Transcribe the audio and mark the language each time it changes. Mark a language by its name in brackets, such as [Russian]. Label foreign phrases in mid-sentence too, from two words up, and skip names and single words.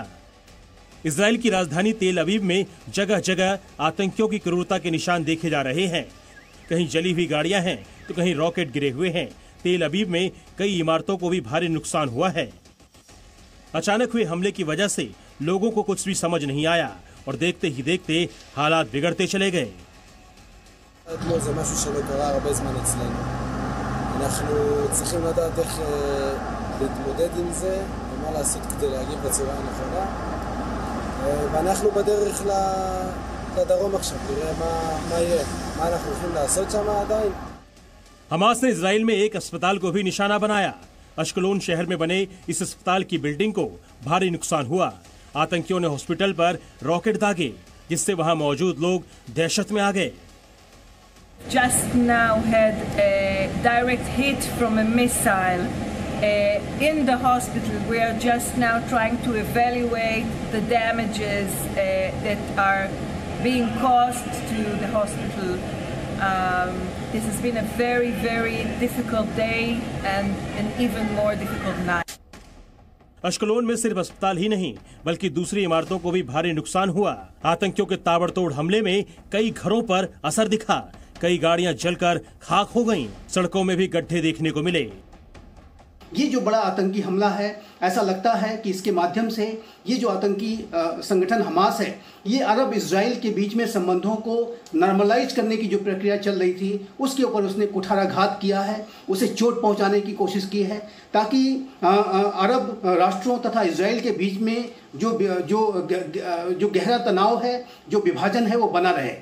[Hindi] इजराइल की राजधानी तेल अवीव में जगह जगह आतंकियों की क्रूरता के निशान देखे जा रहे हैं। कहीं जली हुई गाड़ियां हैं तो कहीं रॉकेट गिरे हुए हैं। तेल अवीव में कई इमारतों को भी भारी नुकसान हुआ है। अचानक हुए हमले की वजह से लोगों को कुछ भी समझ नहीं आया और देखते ही देखते हालात बिगड़ते चले गए। [Hebrew] זה משהו שלא קרה הרבה זמן אצלנו. אנחנו צריכים לדעת איך להתמודד עם זה ומה לעשות כדי להגיב בצורה הנכונה. ואנחנו בדרך לדרום עכשיו, נראה מה יהיה, מה אנחנו הולכים לעשות שם עדיין. [Hindi] हमास ने इजराइल में एक अस्पताल को भी निशाना बनाया। अश्कलोन शहर में बने इस अस्पताल की बिल्डिंग को भारी नुकसान हुआ। आतंकियों ने हॉस्पिटल पर रॉकेट दागे, जिससे वहां मौजूद लोग दहशत में आ गए। [English] Just now had a direct hit from a missile in the hospital. We are just now trying to evaluate the damages that are being caused to the hospital. This has been a very, very difficult day and an even more difficult night. [Hindi] अश्कलोन में सिर्फ अस्पताल ही नहीं बल्कि दूसरी इमारतों को भी भारी नुकसान हुआ। आतंकियों के ताबड़तोड़ हमले में कई घरों पर असर दिखा, कई गाड़ियां जलकर खाक हो गईं, सड़कों में भी गड्ढे देखने को मिले। ये जो बड़ा आतंकी हमला है, ऐसा लगता है कि इसके माध्यम से ये जो आतंकी संगठन हमास है, ये अरब इजराइल के बीच में संबंधों को नॉर्मलाइज करने की जो प्रक्रिया चल रही थी, उसके ऊपर उसने कुठाराघात किया है, उसे चोट पहुंचाने की कोशिश की है, ताकि अरब राष्ट्रों तथा इजराइल के बीच में जो गहरा तनाव है, जो विभाजन है, वो बना रहे।